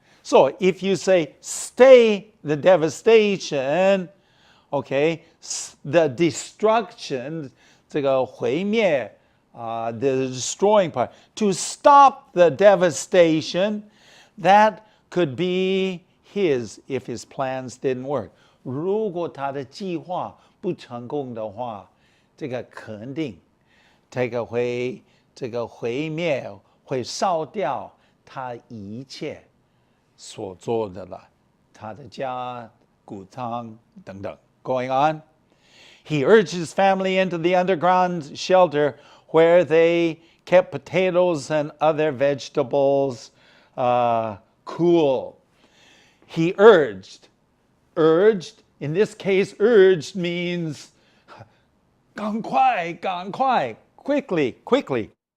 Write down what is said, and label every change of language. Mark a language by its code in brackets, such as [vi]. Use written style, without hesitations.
[en] So if you say stay the devastation, okay, the destruction, [zh] 这个毁灭, [en] the destroying part, to stop the devastation, that could be his if his plans didn't work. [zh] 如果他的计划不成功的话，这个肯定，这个会毁灭，会烧掉他一切所做的了，他的家、谷仓等等。 [en] Going on, he urged his family into the underground shelter where they kept potatoes and other vegetables cool. He urged. In this case, urged means [zh] 赶快, [en] quickly.